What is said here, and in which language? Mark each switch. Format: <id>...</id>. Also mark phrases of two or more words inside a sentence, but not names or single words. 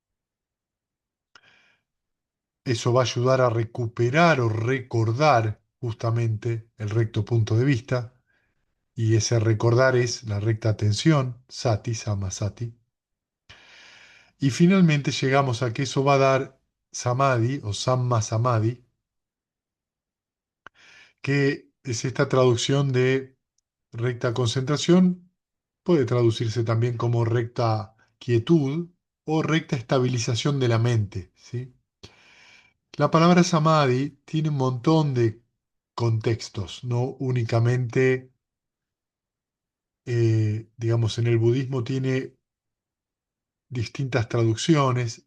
<es>Eso va a ayudar a recuperar o recordar justamente el recto punto de vista, y ese recordar es la recta atención,</es> <pi>sati, samasati.</pi> <es>Y finalmente llegamos a que eso va a dar samadhi o</es> <pi>samma samadhi,</pi> <es>que es esta traducción de recta concentración, puede traducirse también como recta quietud o recta estabilización de la mente, ¿sí? La palabra samadhi tiene un montón de contextos, no únicamente, digamos, en el budismo tiene distintas traducciones.</es>